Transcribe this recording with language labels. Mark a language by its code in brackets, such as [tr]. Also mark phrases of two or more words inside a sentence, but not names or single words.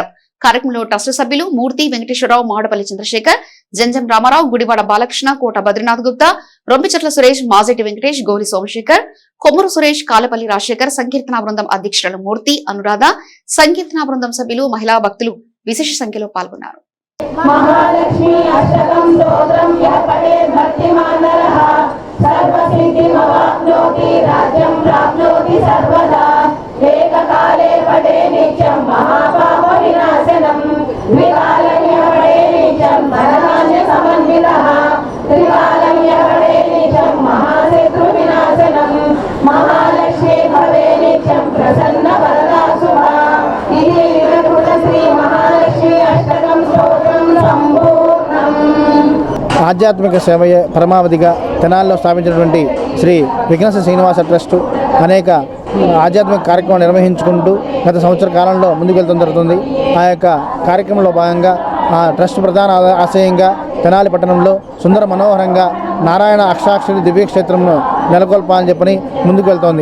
[te] కార్యక్రమంలో ట్రస్ట్ సభ్యులు మూర్తి వెంకటేశ్వరరావు, మాడపల్లి చంద్రశేఖర్, జంజం రామారావు, గుడివాడ బాలకృష్ణ, కోట బద్రీనాథ్ గుప్తా, రొంపిచెట్ల సురేష్, మాజెటి వెంకటేష్, గోలి సోమశేఖర్, కొమ్మూరు సురేష్, కాలపల్లి రాజశేఖర్, సంకీర్తనా బృందం అధ్యక్షులు మూర్తి, అనురాధ, సంకీర్తనా బృందం సభ్యులు, మహిళా భక్తులు విశేష సంఖ్యలో పాల్గొన్నారు. [sa] महालक्ष्मी अष्टकं स्तोत्रं यः पठेत् भक्तिमान् नरः सर्वसिद्धिमवाप्नोति राज्यं प्राप्नोति सर्वदा एककाले पठे नित्यं महापापविनाशनं द्विकालं यः पठे नित्यं धनधान्यसमन्वितः त्रिकालं यः पठे नित्यं महाशत्रुविनाशनं महालक्ष्मी भवे नित्यं प्रसन्नवरदा शुभा इति विरकृत श्री महालक्ष्मी अष्टकं स्तोत्रं [te] ఆధ్యాత్మిక సేవయే పరమావధిగా తెనాలిలో స్థాపించినటువంటి శ్రీ విఘ్నేశ్వర శ్రీనివాస ట్రస్ట్ అనేక ఆధ్యాత్మిక కార్యక్రమాలు నిర్వహించుకుంటూ గత సంవత్సర కాలంలో ముందుకు వెళ్తూ జరుగుతుంది. ఆ యొక్క కార్యక్రమంలో భాగంగా ఆ ట్రస్ట్ ప్రధాన ఆశయంగా తెనాలి పట్టణంలో సుందర మనోహరంగా నారాయణ అక్షాక్షరి దివ్యక్షేత్రంను నెలకొల్పాలని చెప్పని ముందుకు వెళ్తోంది.